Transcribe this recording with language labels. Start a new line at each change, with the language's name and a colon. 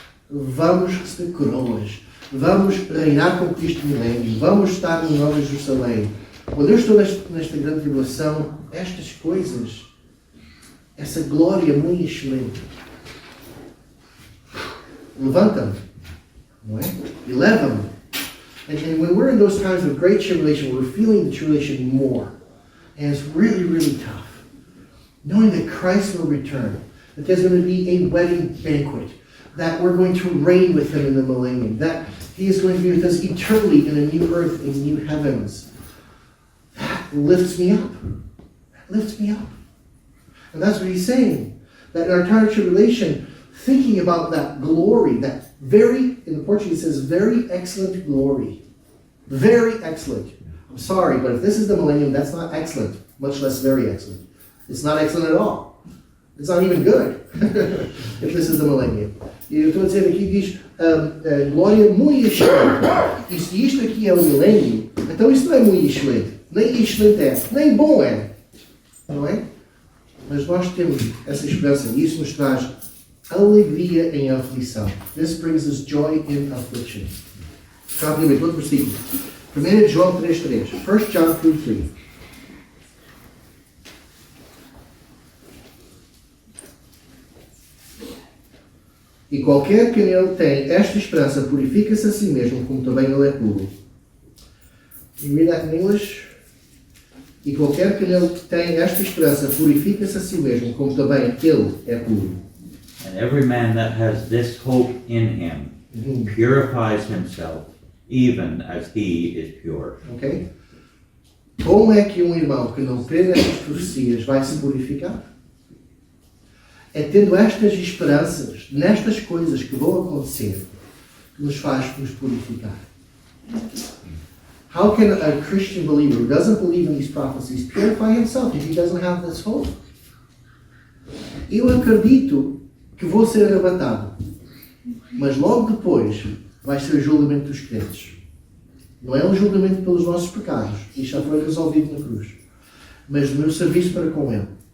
Portuguese: Vamos receber coroas, vamos reinar com Cristo milênio, vamos estar no Nova Jerusalém. Quando eu estou nesta grande tribulação, estas coisas, essa glória muito excelente, levanta-me, não é? Eleva-me.
English: And when we're in those times of great tribulation, we're feeling the tribulation more. And it's really, really tough. Knowing that Christ will return, that there's going to be a wedding banquet, that we're going to reign with Him in the millennium, that He is going to be with us eternally in a new earth and new heavens. That lifts me up. That lifts me up. And that's what He's saying. That in our time of tribulation, thinking about that glory, that very, in the Portuguese it says, very excellent glory. Very excellent. I'm sorry, but if this is the millennium, that's not excellent, much less very excellent. It's not excellent at all. It's not even good, if this is the millennium.
Portuguese: E eu estou a dizer aqui, diz, glória muito excelente. E se isto aqui é o milênio, então isto não é muito excelente. Nem excelente é, nem bom é. Não é? Mas nós temos essa esperança e isso nos traz alegria em aflição.
English: This brings us joy in affliction.
Portuguese: Rapidamente, outro versículo. 1 João 3:3.
English: 1 John 3:3.
Portuguese: E qualquer que nele tem esta esperança purifica-se a si mesmo, como também ele é puro.
English: You read that in English?
Portuguese: E qualquer que nele tem esta esperança purifica-se a si mesmo, como também ele é puro.
English: And every man that has this hope in him purifies himself, even as he is pure. Ok?
Portuguese: Como é que um irmão que não crê nestas profecias vai se purificar? É tendo estas esperanças, nestas coisas que vão acontecer, que nos faz nos purificar.
English: How can a Christian believer who doesn't believe in these prophecies purify himself if he doesn't have this hope?
Portuguese: Eu acredito que vou ser arrebatado, mas logo depois vai ser o julgamento dos crentes. Não é um julgamento pelos nossos pecados, isso já foi resolvido na cruz, mas do meu serviço para com Ele.